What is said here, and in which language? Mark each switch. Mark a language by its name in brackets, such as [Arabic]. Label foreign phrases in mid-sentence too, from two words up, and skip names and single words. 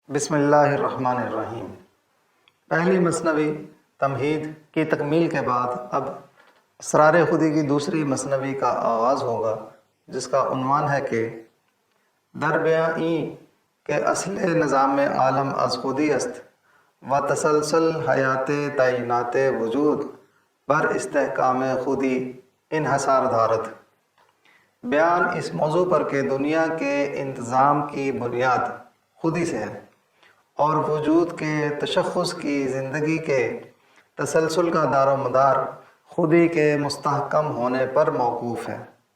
[Arabic] بسم اللہ الرحمن الرحیم۔ [Urdu] پہلی مثنوی تمہید کی تکمیل کے بعد اب اسرار خودی کی دوسری مثنوی کا آغاز ہوگا، جس کا عنوان ہے کہ [Persian] در بیاں این کہ اصل نظام عالم از خودی است و تسلسل حیات تعینات وجود بر استحکام خودی انحصار دارد۔ [Urdu] بیان اس موضوع پر کہ دنیا کے انتظام کی بنیاد خودی سے ہے اور وجود کے تشخص کی زندگی کے تسلسل کا دار و مدار خودی کے مستحکم ہونے پر موقوف ہے۔